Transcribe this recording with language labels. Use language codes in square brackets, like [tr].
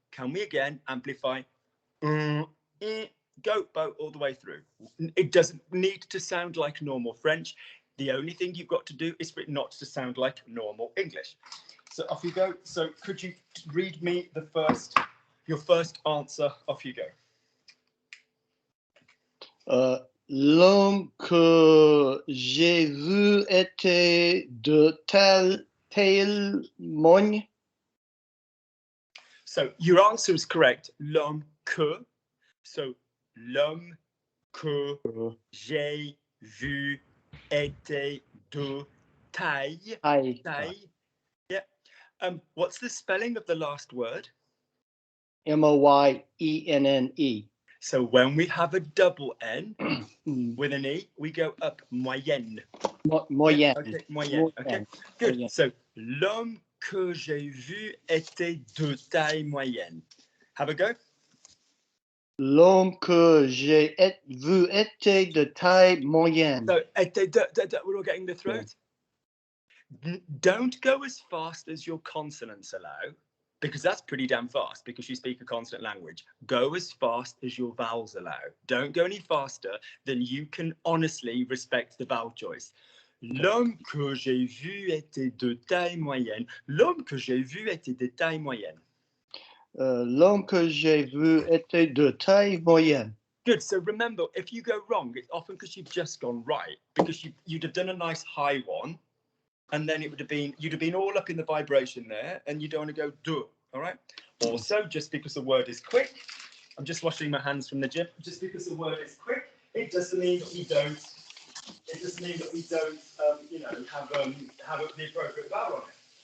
[en] Can we again amplify? Goat, boat, all the way through. It doesn't need to sound like normal French. The only thing you've got to do is for it not to sound like normal English. So off you go. So could you read me your first answer? Off you go. [fr] L'homme que j'ai vu était de telle moyenne. [en] So your answer is correct. [fr] L'homme que. So l'homme que j'ai vu était de taille. [en] Taille. Yeah. What's the spelling of the last word? M-O-Y-E-N-N-E. So when we have a double N with an E, we go up moyenne. [fr] Moyenne. [en] Yeah, okay, moyenne. Okay, good. Moyenne. [fr] So l'homme que j'ai vu était de taille moyenne. [en] Have a go. [fr] L'homme que j'ai vu était de taille moyenne. [en] So we're all getting the throat. Yeah. Don't go as fast as your consonants allow, because that's pretty damn fast because you speak a consonant language. Go as fast as your vowels allow. Don't go any faster than you can honestly respect the vowel choice. [fr] L'homme que j'ai vu était de taille moyenne. L'homme que j'ai vu était de taille moyenne. L'homme que j'ai vu était de taille moyenne. [en] Good. So remember, if you go wrong, it's often because you've just gone right, because you'd have done a nice high one, and then you'd have been all up in the vibration there, and you don't want to go do. All right. Also, just because the word is quick, I'm just washing my hands from the gym. Just because the word is quick, it doesn't mean that we don't. It doesn't mean that we don't, have the appropriate vowel on it.